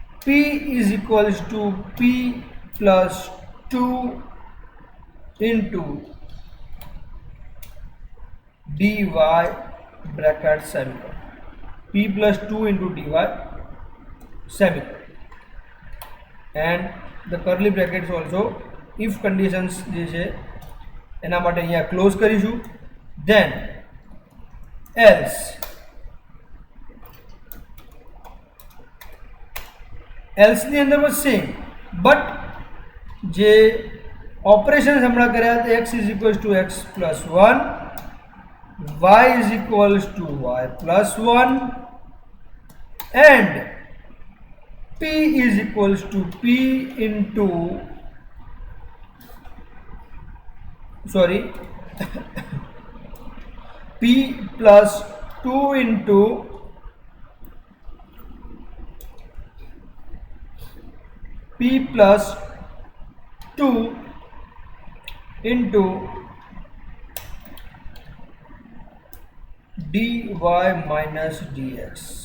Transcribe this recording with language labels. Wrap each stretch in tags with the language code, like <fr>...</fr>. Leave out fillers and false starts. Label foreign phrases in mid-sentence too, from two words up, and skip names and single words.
<en>P is equals to P plus 2 into dy bracket semicolon. P plus 2 into dy semicolon. And the curly brackets also if conditions</en> <gu>જે છે એના માટે અહીંયા ક્લોઝ કરીશું.</gu> <en>Then else</en> <gu>ની અંદર</gu> <en>was same, but</en> <gu>જે ઓપરેશન હમણાં કર્યા</gu> <en>x is equals to x plus 1, y is equals to y plus 1 and P is equals to P into P plus 2 into P plus 2 into dy minus dx.</en>